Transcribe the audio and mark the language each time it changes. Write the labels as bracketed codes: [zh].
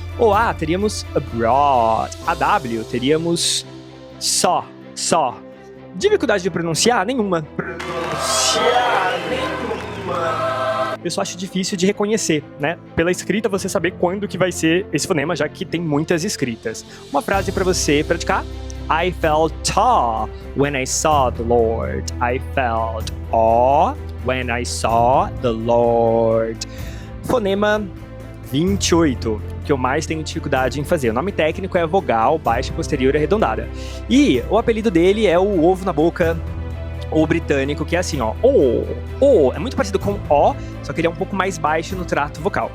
[pt] O A teríamos abroad. A W teríamos só. Dificuldade de pronunciar? Nenhuma. Eu só acho difícil de reconhecer, né? Pela escrita você saber quando que vai ser esse fonema, já que tem muitas escritas. Uma frase para você praticar. [en] I felt awe when I saw the Lord. I felt awe when I saw the Lord. [pt] Fonema 28, que eu mais tenho dificuldade em fazer. O nome técnico é vogal baixa posterior arredondada. E o apelido dele é o ovo na boca, ou britânico, que é assim, ó. O. É muito parecido com O, só que ele é um pouco mais baixo no trato vocal.